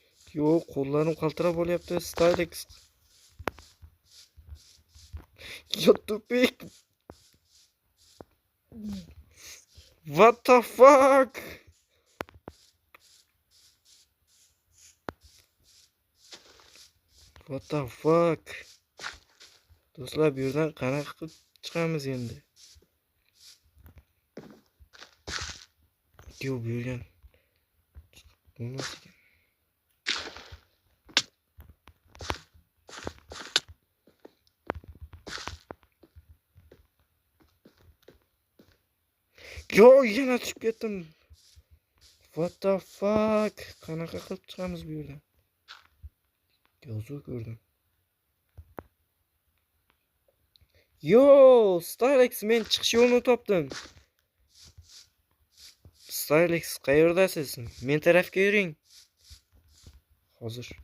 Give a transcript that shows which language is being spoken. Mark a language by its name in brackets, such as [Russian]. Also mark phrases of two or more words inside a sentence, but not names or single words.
[Uzbek] Yo'q, qo'llarim qaltirab olyapti. Stylex. Yo tupik. [English] What the fuck? What the fuck? [Uzbek] Do'stlar, bu yerdan qanaqa qilib chiqamiz endi? Yo'q, bu yerdan bo'lmas ekan. Yo, yana tushib ketdim. [English] What the fuck? [Uzbek] Qanaqa qilib chiqamiz bu yerdan? Yozuv ko'rdim. Yo, Stylex, men chiqish yo'lini topdim. Stylex, qayerdasiz? Men tarafga yuring. Hozir.